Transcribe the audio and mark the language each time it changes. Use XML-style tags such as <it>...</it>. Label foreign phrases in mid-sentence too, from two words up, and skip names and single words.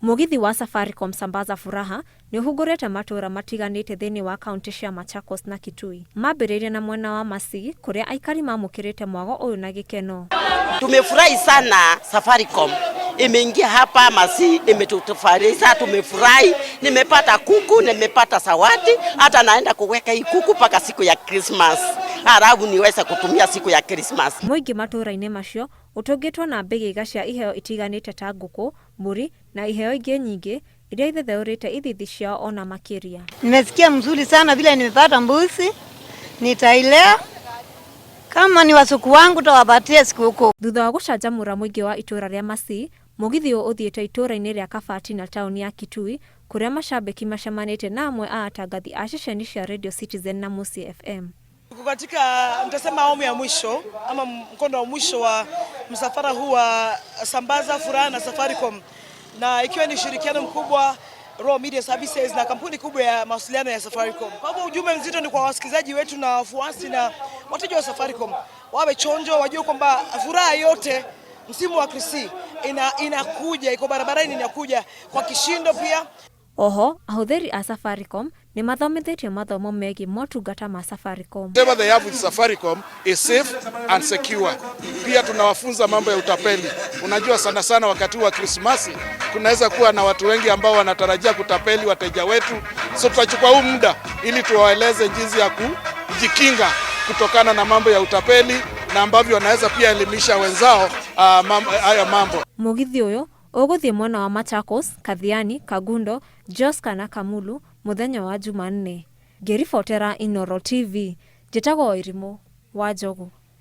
<ki>Mugithi wa Safaricom Sambaza Furaha ni uhugurete matura matiganite thini wa kaunti cia Machakos na Kitui. Mambĩrĩirie na mwena wa Masi kuria aikari mamukirite mwago uyu na gikeno.</ki> <sw>Tumefurahi sana Safaricom. Imeingia hapa Masi, imetufarisha, tumefurahi. Nimepata kuku, nimepata sawati, hata naenda kuweka hii kuku paka siku ya Christmas. Harabu niweza kutumia siku ya Christmas.</sw> <ki>Muingi matura-ini macio utungitwo na mbigiga cia iheo itiganite ta nguku, mburi na iheo ingi nyingi iria ithetheurite ithithi ciao ona makiria.</ki> <sw>Nimesikia mzuri sana vile nimepata mbuzi, nitailea kama ni wasuku wangu tawapatia sikukuu.</sw> <ki>Thutha wa gucanjamura muingi wa itura ria Masi, mugithi uthiete itura-ini ria Kabati na tauni ya Kitui kuria mashabiki mashamanite na amwe a atangathi a ceceni cia Radio Citizen na Musi FM.</ki> <sw>Katika nitasema awamu ya mwisho ama mkondo wa mwisho wa msafara huu wa Sambaza Furaha na Safaricom, na ikiwa ni ushirikiano mkubwa Raw Media Services na kampuni kubwa ya mawasiliano ya Safaricom. Kwa hivyo ujumbe mzito ni kwa wasikilizaji wetu na wafuasi na wateja wa Safaricom, wawe chonjo, wajue kwamba furaha yote msimu wa Krisi inakuja, iko barabarani, inakuja kwa kishindo pia.</sw> <ki>Oho, ahuthiri a Safaricom ni mathomithetio mathomo megi motungata ma Safaricom.</ki> <en>Whatever they have with Safaricom is safe and secure.</en> <sw>Pia tunawafunza mambo ya utapeli. Unajua sana sana wakati wa Christmas kunaweza kuwa na watu wengi ambao wanatarajia kutapeli wateja wetu. So tutachukua huu muda ili tuwaeleze jinsi ya kujikinga kutokana na mambo ya utapeli na ambavyo wanaweza pia elimisha wenzao haya mambo.</sw> <ki>Mugithi uyu uguthie mwena wa Machakos, Kathiani, Kagundo, Joska na Kamulu muthenya wa Jumanne. Ngiribotera Inooro TV, njitagwo Irimo wa Njogu.</ki>